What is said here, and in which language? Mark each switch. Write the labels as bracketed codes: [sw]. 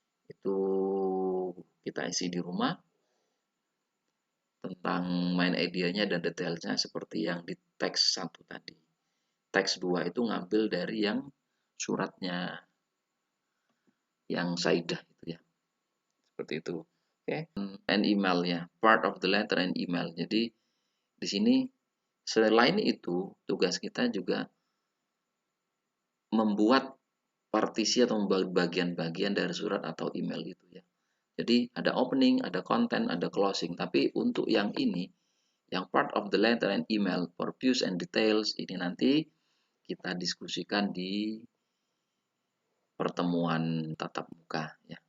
[id] Itu kita isi di rumah tentang main idenya dan detailnya seperti yang di teks 1 tadi. Teks 2 itu ngambil dari yang suratnya yang Saidah itu ya. Seperti itu. Oke. [en] And email ya, part of the letter and email. [id] Jadi di sini selain itu tugas kita juga membuat partisi atau bagian-bagian dari surat atau email itu ya. Jadi ada opening, ada content, ada closing. Tapi untuk yang ini, yang [en] part of the letter and email, purpose and details, [id] ini nanti kita diskusikan di pertemuan tatap muka ya.